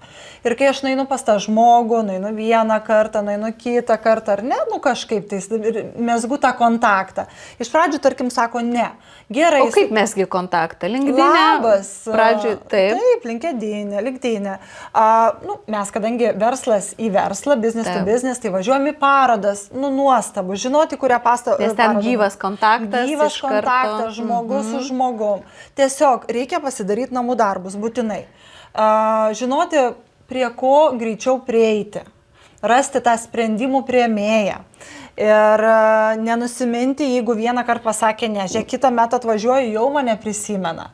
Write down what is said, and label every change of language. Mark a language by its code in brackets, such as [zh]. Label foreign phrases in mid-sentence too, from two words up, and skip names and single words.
[lt] Ir kai aš nueinu pas tą žmogų, nueinu vieną kartą, nueinu kitą kartą, ar ne, kažkaip tai mesgu tą kontaktą. Iš pradžių, tarkim, sako ne. Gerai. O kaip mesgi kontaktą? LinkedIn? Labas. Pradžiui, taip. Taip, LinkedIn. Mes, kadangi verslas į verslą, [en] business to business, [lt] tai važiuojam į parodas, nuostabu, žinoti, kurią pastatą. Nes ten gyvas kontaktas. Gyvas kontaktas, žmogus su žmogum. Tiesiog reikia pasidaryti namų darbus, būtinai. Žinoti, prie ko greičiau prieiti. Rasti tą sprendimų priėmėją. Ir nenusiminti, jeigu vieną kartą pasakė ne, žiūrėk, kitą metą atvažiuoju, jau mane prisimena.